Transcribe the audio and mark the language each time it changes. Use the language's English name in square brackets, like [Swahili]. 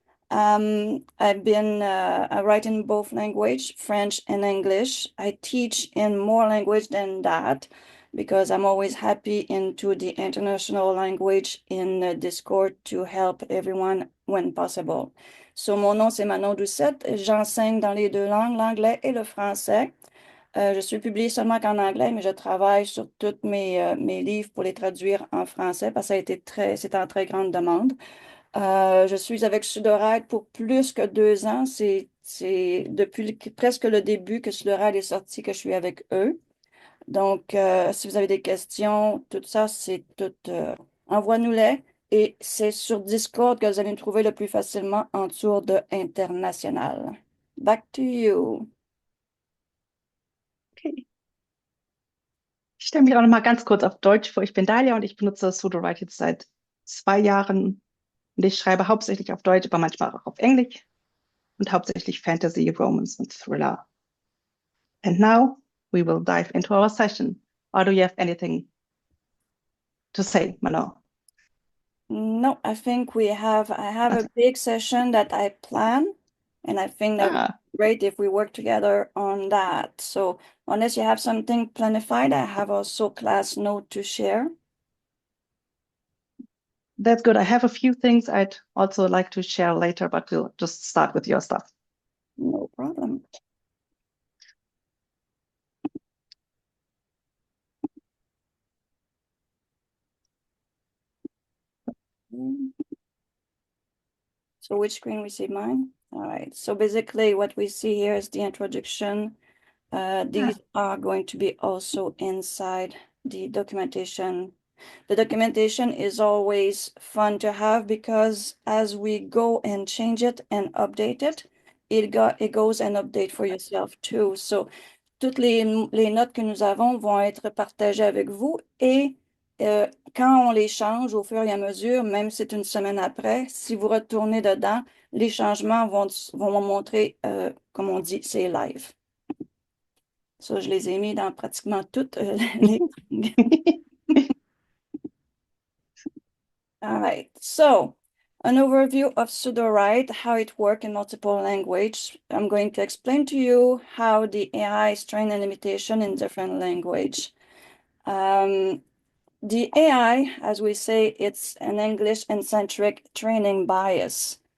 [English] I've been writing both language, French and English. I teach in more language than that because I'm always happy into the international language in Discord to help everyone when possible. [French] So, mon nom, c'est Manon Doucet. J'enseigne dans les deux langues, l'anglais et le français. Je suis publiée seulement qu'en anglais, mais je travaille sur tous mes livres pour les traduire en français parce que c'est en très grande demande. Je suis avec Sudowrite pour plus que 2 ans. C'est depuis presque le début que Sudowrite est sorti que je suis avec eux. Donc, si vous avez des questions, tout ça, c'est tout. Envoie-nous-les. Et c'est sur Discord que vous allez me trouver le plus facilement en dessous de international. [English] Back to you. Okay. [German] Ich stelle mich auch noch mal ganz kurz auf Deutsch vor. Ich bin Dahlia und ich benutze Sudowrite jetzt seit 2 Jahren. Und ich schreibe hauptsächlich auf Deutsch, aber manchmal auch auf Englisch und hauptsächlich Fantasy, Romance und Thriller. [English] And now we will dive into our session. Or do you have anything to say, Manon? No, I think I have a big session that I plan, and I think that would be great if we work together on that. So unless you have something planified, I have also class note to share. That's good. I have a few things I'd also like to share later, but we'll just start with your stuff. No problem. So which screen we see mine? All right. So basically what we see here is the introduction. These are going to be also inside the documentation. The documentation is always fun to have because as we go and change it and update it, it goes and update for yourself too. [French] So toutes les notes que nous avons vont être partagées avec vous et quand on les change au fur et à mesure, même si c'est une semaine après, si vous retournez dedans, les changements vont montrer, comme on dit, c'est live. Ça, je les ai mis dans pratiquement toutes les... [English] All right, so an overview of Sudowrite, how it works in multiple languages. I'm going to explain to you how the AI is trained and imitation in different language. The AI, as we say, it's an English-centric training bias.